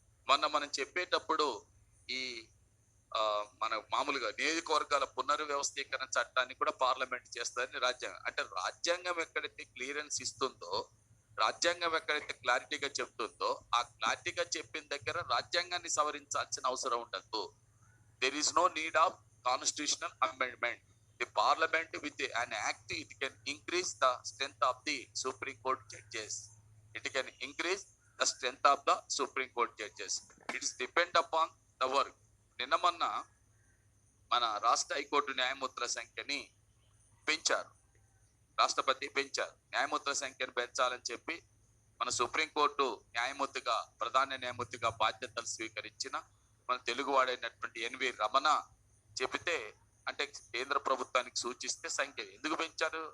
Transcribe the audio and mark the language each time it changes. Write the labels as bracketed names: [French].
[Telugu] మనం చెప్పేటప్పుడు ఈ మన మామూలుగా నియోజకవర్గాల పునర్వ్యవస్థీకరణ చట్టాన్ని కూడా పార్లమెంట్ చేస్తుందని రాజ్యాంగం. అంటే రాజ్యాంగం ఎక్కడైతే క్లియరెన్స్ ఇస్తుందో, రాజ్యాంగం ఎక్కడైతే క్లారిటీగా చెప్తుందో, ఆ క్లారిటీగా చెప్పిన దగ్గర రాజ్యాంగాన్ని సవరించాల్సిన అవసరం ఉండదు. [English] There is no need of constitutional amendment. The parliament with an act, it can increase the strength of the Supreme Court judges. It can increase the strength of the Supreme Court judges. It is depend upon the work. [Telugu] నిన్న మొన్న మన రాష్ట్ర high court న్యాయమూర్తుల సంఖ్యని పెంచారు. రాష్ట్రపతి పెంచారు. న్యాయమూర్తుల సంఖ్యను పెంచాలని చెప్పి మన సుప్రీంకోర్టు న్యాయమూర్తిగా, ప్రధాన న్యాయమూర్తిగా బాధ్యతలు స్వీకరించిన మన తెలుగువాడైనటువంటి ఎన్వి రమణ చెబితే, అంటే కేంద్ర ప్రభుత్వానికి సూచిస్తే సంఖ్య ఎందుకు పెంచారు?